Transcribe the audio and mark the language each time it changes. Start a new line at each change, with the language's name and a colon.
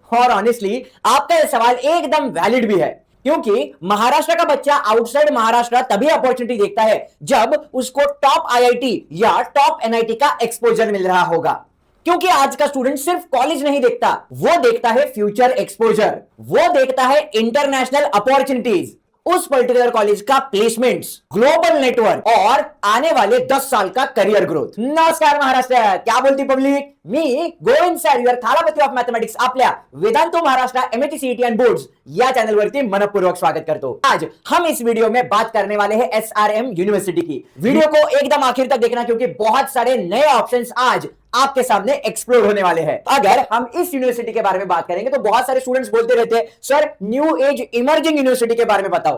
Hindi: और ऑनेस्टली आपका यह सवाल एकदम वैलिड भी है, क्योंकि महाराष्ट्र का बच्चा आउटसाइड महाराष्ट्र तभी अपॉर्चुनिटी देखता है जब उसको टॉप आईआईटी या टॉप एनआईटी का एक्सपोजर मिल रहा होगा। क्योंकि आज का स्टूडेंट सिर्फ कॉलेज नहीं देखता, वो देखता है फ्यूचर एक्सपोजर, वो देखता है इंटरनेशनल अपॉर्चुनिटीज, उस पर्टिकुलर कॉलेज का प्लेसमेंट्स, ग्लोबल नेटवर्क और आने वाले 10 साल का करियर ग्रोथ। नमस्कार महाराष्ट्र, क्या बोलती public?
Marathi: मी Govind sir,
English: your Thalapathy of mathematics
Marathi: आपल्या वेदांतो Maharashtra Amity CET and boards या चॅनलवरती मनपूर्वक स्वागत करतो।
Hindi: आज हम इस वीडियो में बात करने वाले हैं एसआरएम यूनिवर्सिटी की। वीडियो को एकदम आखिर तक देखना, क्योंकि बहुत सारे नए ऑप्शंस आज आपके सामने एक्सप्लोर होने वाले हैं। अगर हम इस यूनिवर्सिटी के बारे में बात करेंगे तो बहुत सारे स्टूडेंट्स बोलते रहते हैं, sir new age emerging university के बारे में बताओ।